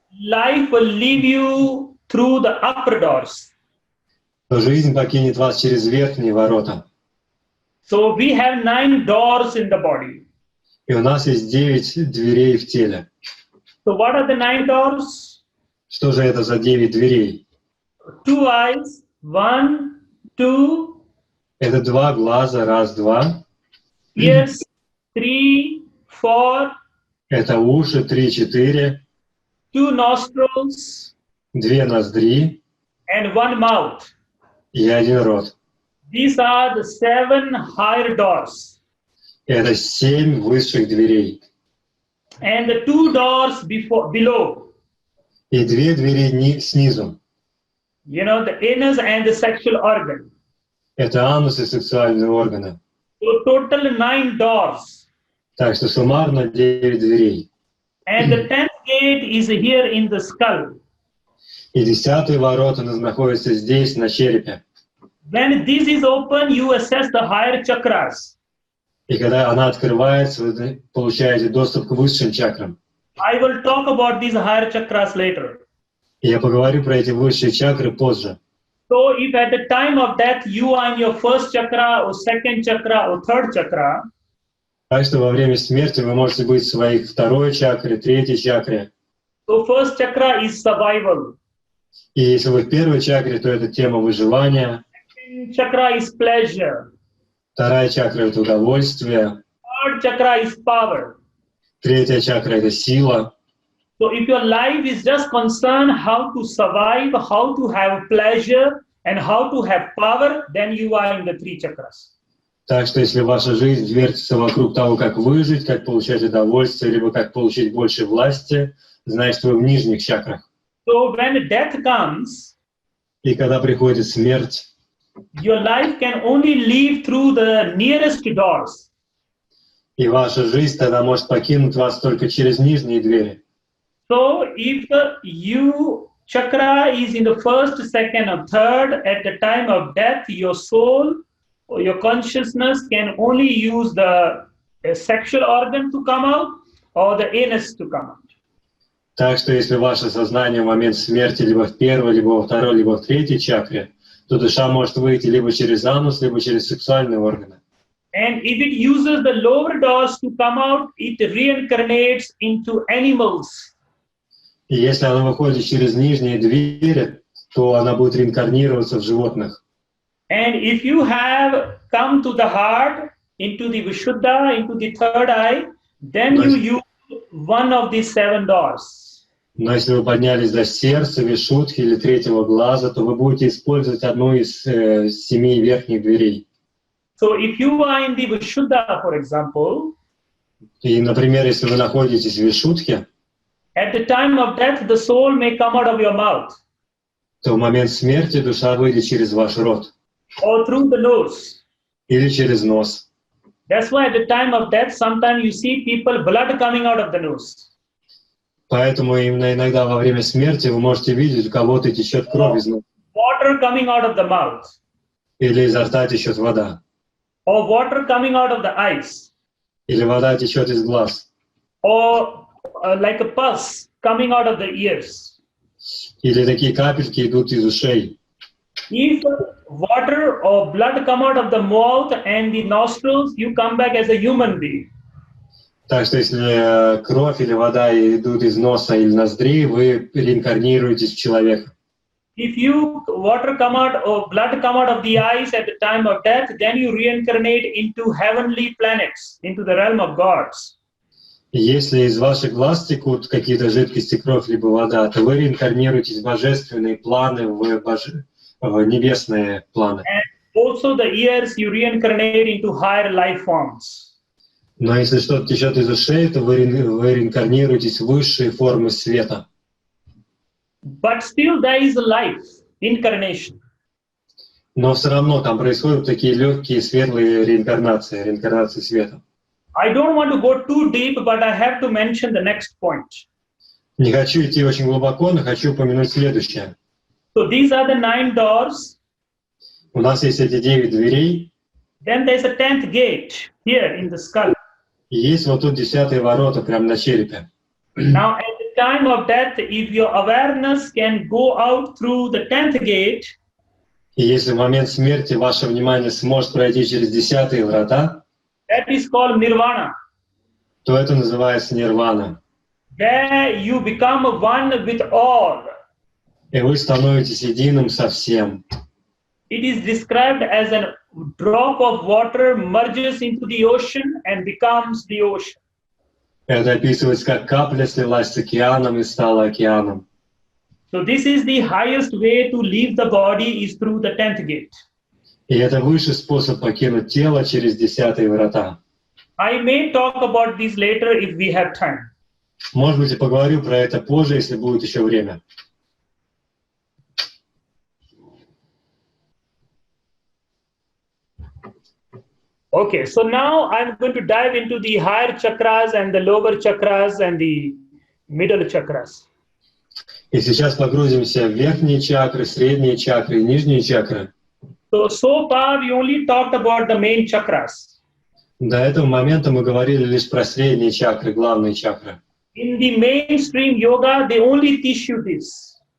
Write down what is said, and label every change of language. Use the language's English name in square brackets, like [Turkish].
[English] life will leave you through the upper doors. [Russian] то жизнь покинет вас через верхние ворота. [English] So we have 9 doors in the body. [Russian] И у нас есть 9 дверей в теле. [English] So what are the 9 doors? [Russian] Что же это за 9 дверей? [English] 2 eyes, 1, 2. [Russian] Это 2 глаза, раз, два. [English] Ears, 3, 4. [Russian] Это уши, 3, 4. [English] 2 nostrils. [Russian] 2 ноздри. [English] And 1 mouth. [Russian] И 1 рот. [English] These are the 7 higher doors. [Russian] Это 7 высших дверей. [English] And the 2 doors below. [Russian] И 2 двери снизу. [English] The anus and the sexual organ. [Russian] Это анус и сексуальные органы. [English] So total 9 doors. [Russian] Так что суммарно 9 дверей. [English] And the 10th gate is here in the skull. [Russian] И 10-й ворота находятся здесь, на черепе. [English] When this is open, you assess the higher chakras. [Russian] И когда она открывается, вы получаете доступ к высшим чакрам. [English] I will talk about these higher chakras later. [Russian] И я поговорю про эти высшие чакры позже. [English] So if at the time of death you are in your first chakra or second chakra or third chakra, [Russian] Так что во время смерти вы можете быть в своей второй чакре, третьей чакре. [English] so first chakra is survival. [Russian] И если вы в первой чакре, то это тема выживания. [English] Second chakra is pleasure. [Russian] Вторая чакра — это удовольствие. [English] Third chakra is power. [Russian] Третья чакра — это сила. [English] So if your life is just concerned how to survive, how to have pleasure, and how to have power, then you are in the three chakras. [Russian] Так что если ваша жизнь вертится вокруг того, как выжить, как получать удовольствие, либо как получить больше власти, значит, вы в нижних чакрах. [English] So when death comes, [Russian] И когда приходит смерть, [English] your life can only leave through the nearest doors. [Russian] и ваша жизнь тогда может покинуть вас только через нижние двери. [English] So if you chakra is in the first, second, or third, at the time of death, your soul or your consciousness can only use the sexual organ to come out or the anus to come out. [Russian] Так что если ваше сознание в момент смерти либо в первой, либо во второй, либо в третьей чакре, то душа может выйти либо через анус, либо через сексуальные органы. [English] And if it uses the lower doors to come out, it reincarnates into animals. [Russian] И если она выходит через нижние двери, то она будет реинкарнироваться в животных. [English] And if you have come to the heart, into the Vishuddha, into the third eye, then you use one of these 7 doors. [Russian] Но если вы поднялись до сердца, вишудхи или третьего глаза, то вы будете использовать одну из 7 верхних дверей. [English] So if you are in the Vishuddha, for example, [Russian] И, например, если вы находитесь в вишудхе, [English] at the time of death, the soul may come out of your mouth [Russian] то в момент смерти душа выйдет через ваш рот [English] or through the nose. [Russian] или через нос. [English] That's why at the time of death, sometimes you see people, blood coming out of the nose. [Russian] Поэтому именно иногда во время смерти вы можете видеть, у кого-то течет кровь из носа, [English] Water coming out of the mouth, [Russian] или изо рта течет вода, [English] or water coming out of the eyes, [Russian] или вода течет из глаз, [English] or like a pus coming out of the ears. [Russian] или такие капельки идут из ушей. [English] If water or blood come out of the mouth and the nostrils, you come back as a human being. [Russian] Так что если кровь или вода идут из носа или ноздрей, вы реинкарнируетесь в человека. [English] If water come out or blood come out of the eyes at the time of death, then you reincarnate into heavenly planets, into the realm of gods. [Russian] И если из ваших глаз текут какие-то жидкости, кровь либо вода, то вы реинкарнируетесь в божественные планы, в небесные планы. [English] And also the ears, you reincarnate into higher life forms. [Russian] Но если что-то течет из ушей, то вы реинкарнируетесь в высшие формы света. [English] But still there is a life, incarnation. [Russian] Но все равно там происходят такие легкие, светлые реинкарнации света. [English] I don't want to go too deep, but I have to mention the next point. [Russian] Не хочу идти очень глубоко, но хочу упомянуть следующее. [English] So these are the 9 doors. [Russian] У нас есть эти 9 дверей, [English] Then there's a 10th gate here in the skull. [Russian] и есть вот тут 10-е ворота прямо на черепе. [English] Now, at the time of death, if your awareness can go out through the 10th gate, [Russian] И если в момент смерти ваше внимание сможет пройти через 10-е врата, [English] that is called nirvana. [Russian] то это называется нирвана. [English] There you become one with all. [Russian] И вы становитесь единым со всем. [English] It is described as a drop of water merges into the ocean and becomes the ocean. [Russian] Это описывается как капля слилась с океаном и стала океаном. [English] So this is the highest way to leave the body is through the 10th gate. [Russian] И это высший способ покинуть тело через 10-е врата. [English] I may talk about this later if we have time. [Russian] Может быть, я поговорю про это позже, если будет еще время. [English] Okay, so now I'm going to dive into the higher chakras and the lower chakras and the middle chakras. [Russian] И сейчас погрузимся в верхние чакры, средние чакры и нижние чакры. [English] So far we only talked about the main chakras. [Russian] До этого момента мы говорили лишь про средние чакры, главные чакры. [English] In the mainstream yoga, they only teach you this.